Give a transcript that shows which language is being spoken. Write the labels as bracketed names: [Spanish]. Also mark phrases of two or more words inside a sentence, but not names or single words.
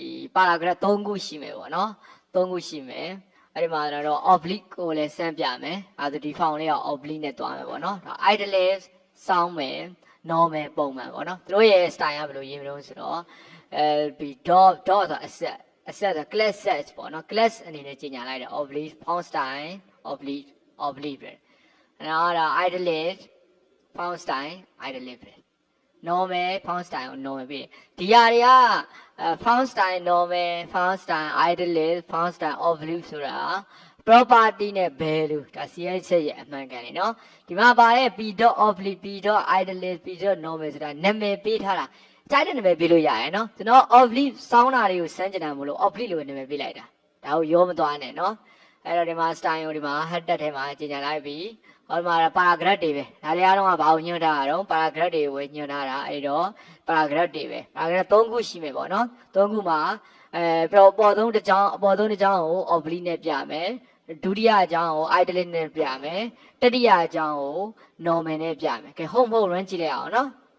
[Burmese] paragraph 3ခုရှိမယ်ပေါ့နော်3ခုရှိမယ်အဲ့ဒီမှာတော့ oblique ကိုလည်းစမ်းပြမယ်အဲ့ဒါဒီ font လေးက oblique နဲ့တွားမယ်ပေါ့နော်ဒါ italic စောင်းမယ် normal ပုံမှန်ပေါ့နော်သူတို့ရဲ့ style ကဘယ်လိုရေးမလို့ဆိုတော့ဒီ dot ဆိုတာ asset ဆို [English] class set [Burmese] ပေါ့နော် class အနေနဲ့ကြီးညာလိုက်တယ် [English] oblique font style oblique [Burmese] ပဲအဲ့ဒါ [English] italic font style italic [Burmese] ပဲ [English] normal font style normal [Burmese] ပဲဒီဟာတွေက [English] font style normal font style italic font style oblique [Burmese] ဆိုတာ property နဲ့ value ဒါ CSS ရဲ့အမှန်ကန်နေเนาะဒီမှာပါတဲ့ p.oblique [English] p.italic p.normal [Burmese] ဆိုတာနာမည်ပေးထားတာတိုက်တဲ့နာမည်ပေးလို့ရရဲ့เนาะကျွန်တော် oblique စောင်းတာတွေကိုစမ်းကြတာမလို့ oblique လို့နာမည်ပေးလိုက်တာ ဒါကိုရောမသွားနဲ့เนาะအဲ့တော့ဒီမှာ style ကိုဒီမှာ header ထဲမှာကြီးညာလိုက်ပြီးဟောဒီမှာ paragraph တွေပဲဒါတွေအားလုံးကဘာကိုညွှန်းထားတာတော့ paragraph တွေကိုပဲညွှန်းထားတာအဲ့တော့ paragraph တွေပဲ paragraph 3ခုရှိမယ်ပေါ့နော်3ခုမှာအပေါ်ဆုံးတစ်ကြောင်းကို oblique နဲ့ပြမယ်ဒုတိယအကြောင်းကို italic နဲ့ပြမယ်တတိယအကြောင်းကို normal နဲ့ပြမယ်ကဲဟုတ်မဟုတ် run ကြည့်လိုက်အောင်နော်